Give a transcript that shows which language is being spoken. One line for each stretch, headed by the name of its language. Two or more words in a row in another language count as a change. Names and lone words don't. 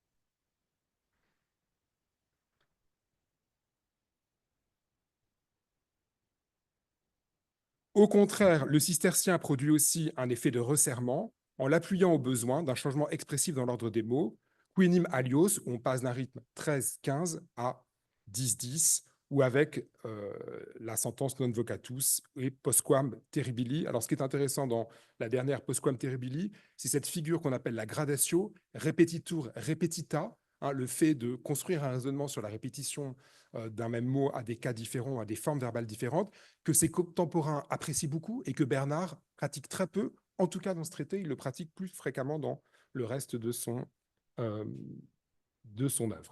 French: Au contraire, le cistercien produit aussi un effet de resserrement en l'appuyant au besoin d'un changement expressif dans l'ordre des mots,
Latin: quinim alios,
French: où on passe d'un rythme 13-15 à 10-10, ou avec la sentence
Latin: non vocatus et postquam terribili.
French: Alors, ce qui est intéressant dans la dernière
Latin: postquam terribili,
French: c'est cette figure qu'on appelle la gradatio,
Latin: repetitur repetita,
French: hein, le fait de construire un raisonnement sur la répétition d'un même mot à des cas différents, à des formes verbales différentes, que ses contemporains apprécient beaucoup et que Bernard pratique très peu. En tout cas, dans ce traité, il le pratique plus fréquemment dans le reste de son œuvre.